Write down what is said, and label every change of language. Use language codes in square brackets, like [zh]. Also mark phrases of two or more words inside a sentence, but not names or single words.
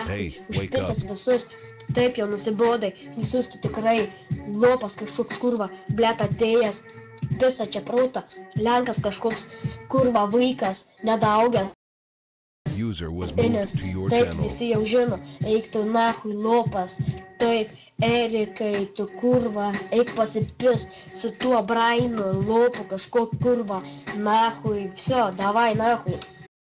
[en] Hey, wake [lt] užpisęs visus, taip jau nusibodai, visus tu tikrai, lopas kažkoks [ru] kurva, blėt, [lt] atėjęs, pisa čia prauta, lenkas kažkoks kurva vaikas, nedaugęs, [en] User was [lt] Nes [en] moved to your [lt] taip [en] channel. [lt] visi jau žino, eik tu nahui, lopas, taip, Erikai, tu kurva, eik pasipis su tuo Brainu, lopu, kažko kurva, nahui, viso, [ru] davai, nahui.